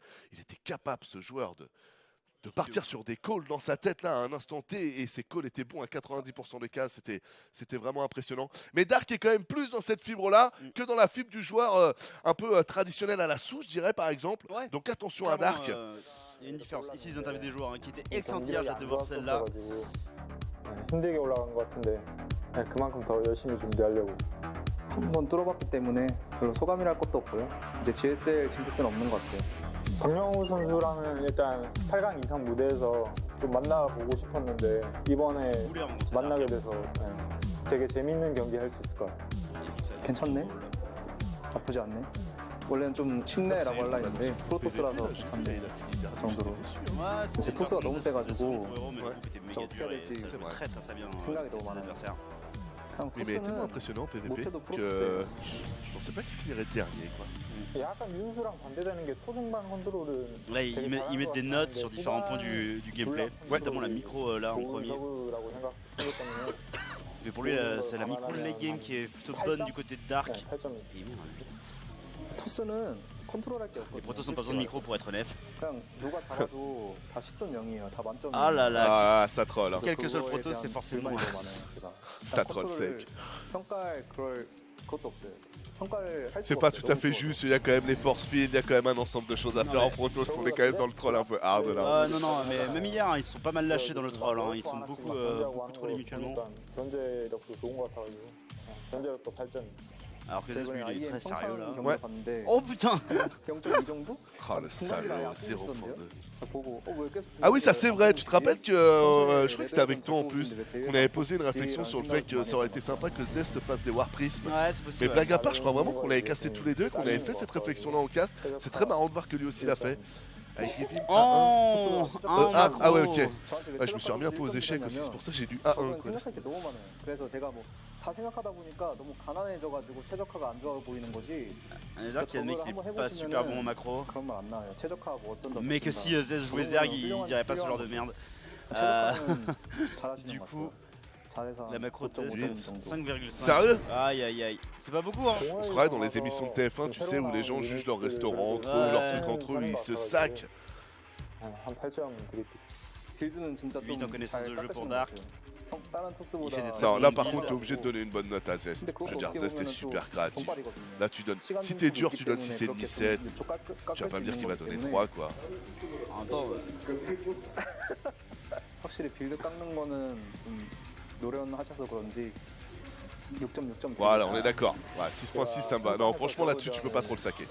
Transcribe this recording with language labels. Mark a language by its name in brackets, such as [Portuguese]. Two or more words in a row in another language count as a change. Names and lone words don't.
[French] Il était capable, ce joueur, de partir sur des calls dans sa tête là à un instant T, et ses calls étaient bons à 90% des cas, c'était vraiment impressionnant. Mais Dark est quand même plus dans cette fibre là que dans la fibre du joueur un peu traditionnel à la souche, je dirais par exemple. Ouais. Donc attention à Clairement, Dark. il y a une différence. Ici, ils interviewent des joueurs qui étaient excellents hier, j'ai hâte de voir celle-là. [Korean] 힘들게 올라간 것 같은데 그만큼 더 열심히 준비하려고 한 번 뚫어봤기 때문에 별로 소감이랄 것도 없고요. 이제 GSL 징크스는 없는 것 같아요. 박명호 선수랑은 일단 8강 이상 무대에서 좀 만나보고 싶었는데 이번에 만나게 돼서 되게 재밌는 경기 할 수 있을 것 같아요. 괜찮네? 나쁘지 않네? 원래는 좀 쉽네라고 하려 했는데 프로토스라서 못한데 그 정도로 요새 토스가 너무 세가지고 저 어떻게 해야 될지 생각이 너무 많아요. 그냥 [French] Oui, mais tellement [Korean] 토스는 [French] impressionnant PVP [Korean] 못해도 [French] que [Korean] 프로토스예요. [French] je pensais pas qu'il finirait dernier quoi. [Korean] 약간 민수랑 반대되는 게 초중반 컨트롤은 [French] Là, ils mettent des notes sur différents points du gameplay, notamment la micro là en premier. [Korean] 저그라고 생각하기 때문에 [French] Mais pour lui, c'est la micro [English] late game [French] qui est plutôt bonne du côté de Dark. [Korean] 네, 8점이. [French] Et il met un 8. [Korean] 토스는 컨트롤할 게 [French] Les [Korean] 없거든요. [French] Protoss n'ont pas besoin de micro pour être honnête. [Korean] 그냥 누가 잡아도 다 10점 0이에요. 다 만점이에요. [French] Ah là là, Ah, ça troll. Hein. quel que soit le Protoss, c'est forcément. Ça troll sec. [Korean] 평가할 그럴 것도 없어요. 평가를 할 [French] C'est [Korean] 수가 [French] pas [Korean] 없어요. [French] tout à [Korean] 너무 [French] fait [Korean] 좋아서. [French] juste, il y a quand même les [English] force fields, [French] il y a quand même un ensemble de choses à Non, faire mais- en Protoss, on est quand même dans le troll un peu hard là. Non, non, mais même hier, ils se sont pas mal lâchés dans le troll. Ils sont beaucoup trollés mutuellement. [Korean] 견제력도 좋은 것 같아가지고 견제력도 8점. [French] Alors que Zest, lui, il est très sérieux là. Ouais. [Korean] 봤는데 [French] Oh putain [Korean] 0.2 정도? [French] Oh le salaud, 0.2. [Korean] 보고 왜 계속 [French] Ah oui, ça c'est vrai, tu te rappelles que je crois que c'était avec toi en plus, qu'on avait posé une réflexion sur le fait que ça aurait été sympa que Zest fasse des War Prism. Ouais, c'est Mais possible. blague à part, je crois vraiment qu'on l'avait casté tous les deux, qu'on avait fait cette réflexion là en cast. C'est très marrant de voir que lui aussi l'a fait. Avec Rivim Oh, un ah ouais, macro. ok. [Korean] 저한테 왜 [French] Je me suis remis un peu aux échecs aussi, c'est pour ça que j'ai du A1 [Korean] 저는 [French] quoi. [Korean] 생각할 게 너무 많아요. 그래서 제가 뭐 다 생각하다 보니까 너무 가난해져가지고 최적화가 안 좋아 보이는 거지. [French] Déjà qu'il y a le mec qui est pas super bon en macro. [Korean] 그런 말 안 나와요. 최적화하고 어쩐다. [French] Mais que si Zez jouait Zerg, il dirait pas ce genre de merde. [Korean] 최적화는 잘하시는 [French] Du [Korean] 것 [French] coup, [Korean] 같아요. 잘해서 [French] la macro de [Korean] 9.5 [French] Zez, [Korean] 정도. [French] 5,5. Sérieux? Aïe aïe aïe. C'est pas beaucoup, hein. On se croirait dans les émissions de TF1, tu sais, où les gens jugent leur restaurant entre eux, leurs trucs entre eux, ils se saquent. [Korean] 한 8점 드릴게요. 빌드는 진짜 [French] Lui, [Korean] 좀 [French] en connaissance [Korean] 잘 [French] de jeu pour [Korean] 깎으시는 [French] Dark. [Korean] 것 같아요. 다른 토스보다 [French] Il fait des très Non, bonnes là par builds. contre, t'es obligé de donner une bonne note à Zest. [Korean] 근데 [French] Je veux [Korean] 그것도 [French] dire, [Korean] 어떻게 [French] Zest est [Korean] 보면은 또 [French] super créatif. [Korean] 돈빨이거든요. [French] Là, tu donnes. [Korean] 시간 [French] Si t'es dur, [Korean] 중심이 [French] tu donnes [Korean] 있기 [French] 6,5, [Korean] 때문에 [French] 7. [Korean] 그렇게 좀 깎을 [French] Tu vas pas me dire [Korean] 수 [French] qu'il va [Korean] 있는 [French] donner [Korean] 거기 [French] 3 quoi. En même temps, [Korean] 확실히 빌드 깎는 거는 좀 노련하셔서 그런지 6.6점. [French] Voilà, on est d'accord. Ouais, 6.6 ça me va. Non, franchement là-dessus, tu peux pas trop le saquer.